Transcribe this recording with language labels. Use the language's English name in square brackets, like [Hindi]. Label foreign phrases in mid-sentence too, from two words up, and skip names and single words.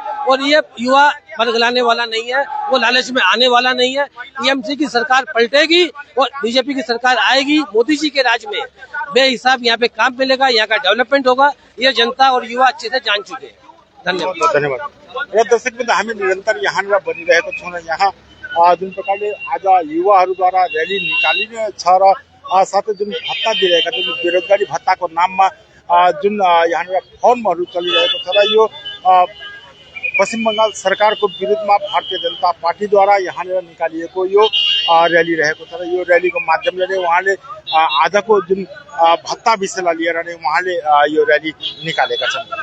[Hindi] और ये युवा बरगलाने वाला नहीं है, वो लालच में आने वाला नहीं है। टीएमसी की सरकार पलटेगी और बीजेपी की सरकार आएगी। मोदी जी के राज में बेहिसाब यहाँ पे काम मिलेगा, यहाँ का डेवलपमेंट होगा, ये जनता और युवा अच्छे से जान चुके हैं। धन्यवाद। [Nepali] दर्शक बिंदु हामी निरन्तर यहाँनिर बनिरहेको छौँ र यहाँ जुन प्रकारले आज युवाहरूद्वारा र्याली निकालिने छ र साथै जुन भत्ता दिइरहेका छन्, बेरोजगारी भत्ताको नाममा जुन यहाँनिर फर्महरू चलिरहेको छ र यो पश्चिम बंगाल सरकारको विरुद्धमा भारतीय जनता पार्टीद्वारा यहाँनिर निकालिएको यो र्याली रहेको छ र यो र्यालीको माध्यमले नै उहाँले आजको जुन भत्ता विषयलाई लिएर नै उहाँले यो र्याली निकालेका छन्।